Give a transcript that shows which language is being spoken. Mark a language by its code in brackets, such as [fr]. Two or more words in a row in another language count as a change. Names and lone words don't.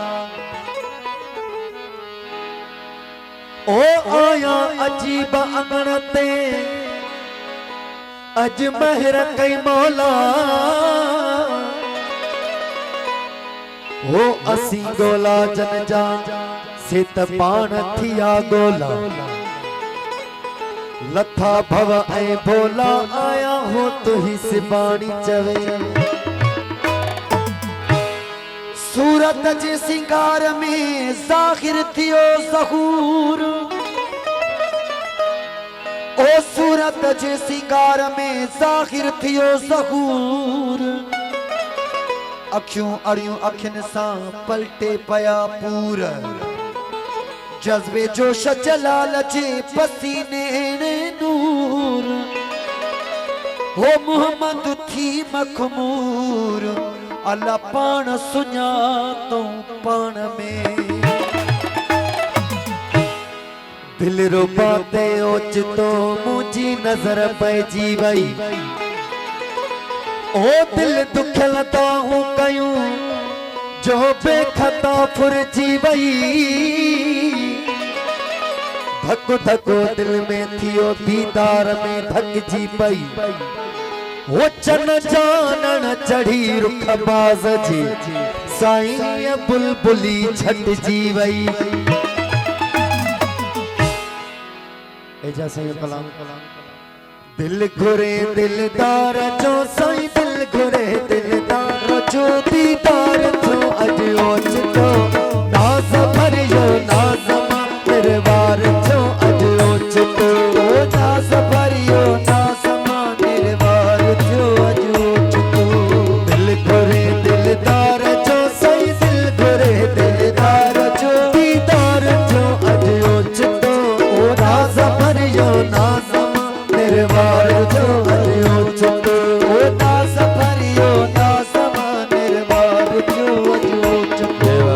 [sd] ओ आया अजीब अंगण ते अज महर कई मौला ओ असी गोला जन जा सित पान थिया गोला लथा भव ऐ भोला आया हो तो ही सिबाणी चवे सूरत जे सिंगार में ज़ाहिर थियो ज़हूर ओ सूरत जे सिंगार में ज़ाहिर थियो ज़हूर अखियों अड़ियों अखिन सा पलटे पया पूर जज्बे जोश जलाल जे पसीने ने नूर हो मोहम्मद थी मखमूर अल्लाह पान सुञा तो पान में दिल रुबाते ओच तो मुझी नजर पैजी वई ओ दिल दुखल तो हूँ कयूं जो बेखता फुरजी वई धको धको दिल में थियो दीदार में धक जी पई वो चन जानन चढ़ी रुख बाज जी साईं बुलबुली छट जी वई एजा सही कलाम दिल घुरे दिलदार जो साईं दिल घुरे दिलदार जो दीदार जो अज ओच तो नाज भरियो नाज दरबार जो अज ओच तो नाज भरियो नाज दरबार जो अज ओच तो दिल घुरे दिलदार जो साईं दिल घुरे दिलदार जो दीदार जो अज ओच तो नाज भरियो नाज दरबार जो अज ओच तो नाज भरियो नाज दरबार जो अज ओच तो